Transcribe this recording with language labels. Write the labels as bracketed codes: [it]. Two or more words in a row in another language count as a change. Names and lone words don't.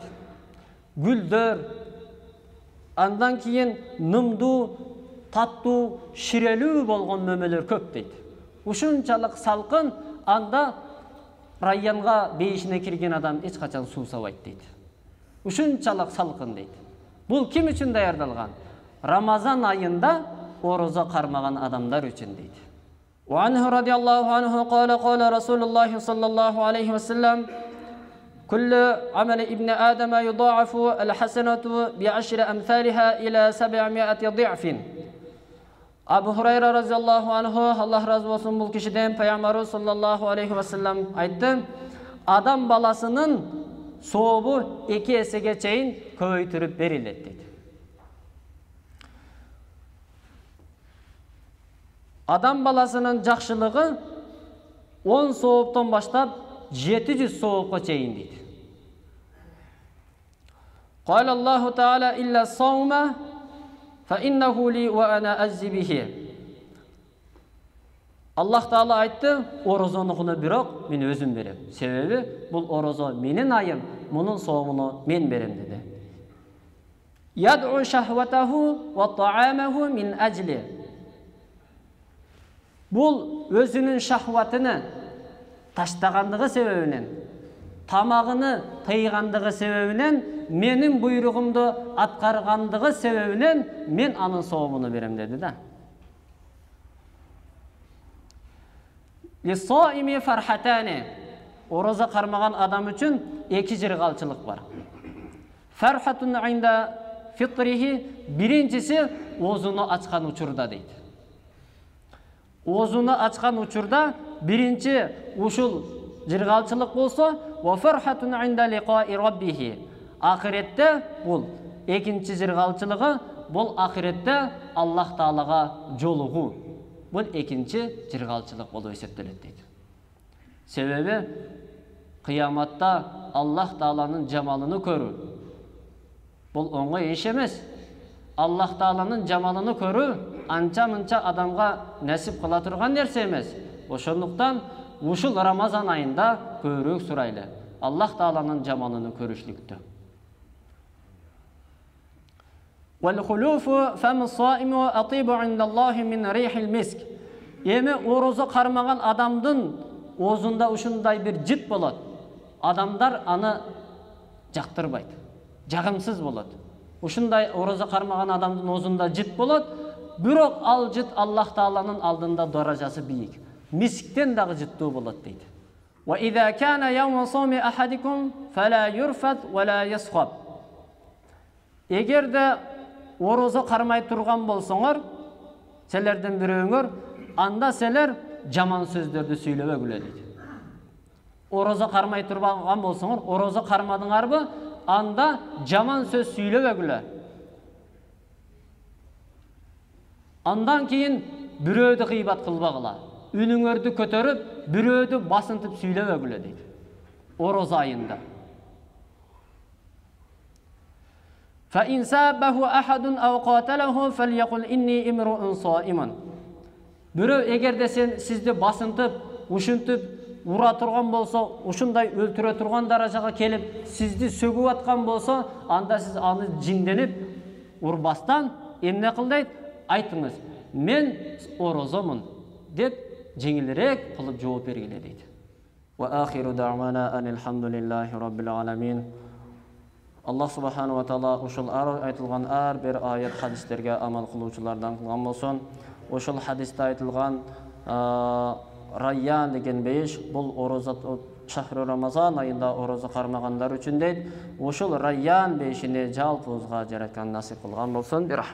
[ky] Гүлдөр, андан кийин нымдуу, таттуу, ширелүү болгон мөмөлөр көп дейт. Ушунчалык салкын, анда Райянга бейишине кирген адам эч качан суусабайт дейт. Ушунчалык салкын дейт. Бул ким үчүн даярдалган? Рамазан айында орозо кармаган адамдар үчүн дейт. [ar] وعنه رضي الله عنه قال قال رسول الله صلى الله عليه وسلم كل عمل ابن آدم يضاعف الحسنة ب10 أمثالها إلى 700 ضعف. [ky] Абу Хурайра [ar] رضي الله عنه, [ky] Аллах разы болсун бул кишиден, пайгамбарыбыз [ar] صلى الله عليه وسلم [ky] айтты, адам баласынын сообу 2 эсеге чейин көбөйтүрүп берилет дейт. Адам баласынын жакшылыгы 10 сооптон баштап 700 соопко чейин дейт. [ar] قال الله تعالى إلا الصوم فإنه لي وأنا أجزي به. [ky] Аллах Таала айтты, орозонукуну бирок мен өзүм берем. Себеби бул орозо менин айым, мунун соомуну мен берем деди. [ar] يدع شهوته وطعامه من أجلي. [ky] Бул өзүнүн шахватыны таштагандыгы себебинен, тамагыны тыйгандыгы себебинен, менин буйругумду аткаргандыгы себебинен мен анын соомуну берем деди да. [ar] للصائم فرحتان. [ky] Орозо кармаган адам үчүн 2 жыргалчылык бар. [ar] فرحة عند فطره, [ky] биринчиси оозуну ачкан учурда дейт. Оозуну ачкан учурда биринчи ушул жыргалчылык болсо, [ar] وفرحة عند لقاء ربه. [ky] Ахиретте бул экинчи жыргалчылыгы, бул ахиретте Аллах Таалага жолугуу. Бул экинчи жыргалчылык болуп эсептелет дейт. Себеби кыяматта Аллах Тааланын жамалын көрүү бул оңой иш эмес. Аллах Тааланын жамалын көрүү анча-мынча адамга насип кыла турган нерсе эмес. Ошондуктан ушул Рамазан айында көбүрөөк сурайлы. Аллах Тааланын жамалын көрүшлүктү. [ar] والخلوف فم الصائم أطيب عند الله من ريح المسك. [ky] Эми орозо кармаган адамдын оозунда ушундай бир жыт болот. Адамдар аны жактырбайт. Жагымсыз болот. Ушундай орозо кармаган адамдын оозунда жыт болот. Бирок ал жыт Аллах Тааланын алдында даражасы бийик. Мисктен дагы жыттуу болот дейт. [ar] وإذا كان يوم صوم أحدكم فلا يرفث ولا يسخب. [ky] Эгерде орозо кармай турган болсоңор, силердин бирөөңөр, анда силер жаман сөздөрдү сүйлөбөгүлө дейт. Орозо кармай турган болсоңор, орозо кармадыңарбы, анда жаман сөз сүйлөбөгүлө. Андан кийин бирөөдү гыйбат кылбагыла. Үнүңөрдү көтөрүп, бирөөдү басынтып сүйлөбөгүлө дейт. Орозо айында. [ar] فإن سابه أحد أو قاتله فليقل إني امرؤ صائم. [ky] Бирөө эгерде сизди басынтып, ушинтип ура турган болсо, ушундай өлтүрө турган даражага келип, сизди сөгүп аткан болсо, анда сиз аны жинденип, урбастан эмне кыл дейт? Айтыңыз, мен орозомун деп жеңилирээк кылып жооп бергиле дейт. [ar] وآخر دعوانا أن الحمد لله رب العالمين. [ky] Аллах [ar] سبحانه وتعالى [ky] ушул айтылган ар бир аят хадистерге амал кылуучулардан кылган болсун. Ушул хадисте айтылган Райян деген бейиш, бул ороза [ar] شهر رمضان [ky] айында ороза кармагандар үчүн дейт. Ушул Райян бейишини жалпыбызга жараткан насип кылган болсун.